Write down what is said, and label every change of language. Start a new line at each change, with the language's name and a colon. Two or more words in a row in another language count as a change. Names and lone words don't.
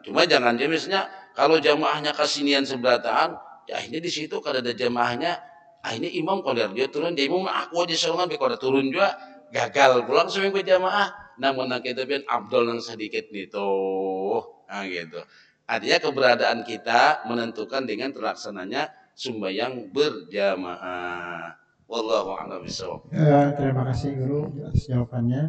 Banjar: Cuma jangan dia misalnya kalau jamaahnya kasinian sebelataan, ya akhirnya di situ kada ada jamaahnya, akhirnya imam kalau dia turun, dia imam aku aja sorangan kalau turun juga gagal pulang seming berjamaah. Namun kita pian abdol nang sedikit gitu. Nah gitu.
Indonesian: Artinya keberadaan kita menentukan dengan terlaksananya sembahyang berjamaah.
Arabic: Wallahu a'lam bishawab.
Indonesian: Terima kasih Guru atas jawabannya.